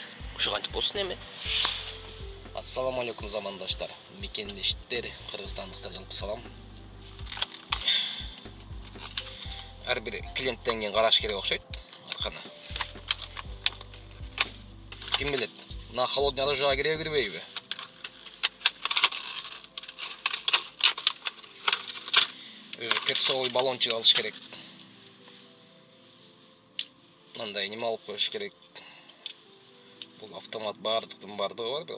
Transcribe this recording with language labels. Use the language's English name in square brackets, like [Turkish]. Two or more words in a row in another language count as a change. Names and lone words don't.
[Kyrgyz] Ушу кантип болсун эми? [Arabic] السلام عليكم [Kyrgyz] замандаштар. Мекендештер, кыргызстандыктар жалпы салам. Ар бир клиенттен кийин караш керек окшойт. Арканы. Ким билет? [Russian] На холодный оружие кирбейби? Перцовый баллончик [Kyrgyz] алыш керек. Мындай неме алып коюш керек. Бул автомат бардыгы бар бирок.